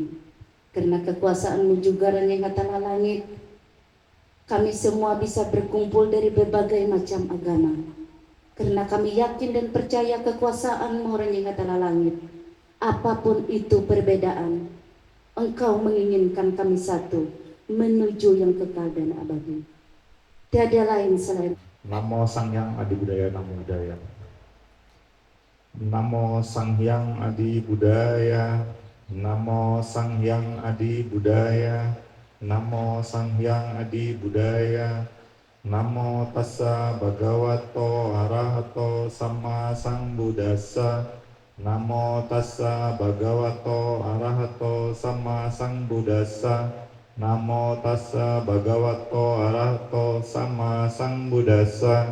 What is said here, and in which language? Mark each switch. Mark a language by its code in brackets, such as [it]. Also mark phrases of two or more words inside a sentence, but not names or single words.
[id] Karena kekuasaanmu juga yang kata langit, kami semua bisa berkumpul dari berbagai macam agama. Karena kami yakin dan percaya kekuasaan-Mu yang kata langit. Apapun itu perbedaan, Engkau menginginkan kami satu, menuju yang kekal dan abadi. Tiada lain selain [pi] Namo Sang Hyang Adi Budaya Namo Budaya. Namo Sang Hyang Adi Budaya. Namo Sang Hyang Adi Budaya. Namo Sang Hyang Adi Budaya. Namo Tassa Bhagavato Arahato Sama Sambuddhassa. Namo Tassa Bhagavato Arahato Sama Sambuddhassa. Namo Tassa Bhagavato Arahato Sama Sambuddhassa.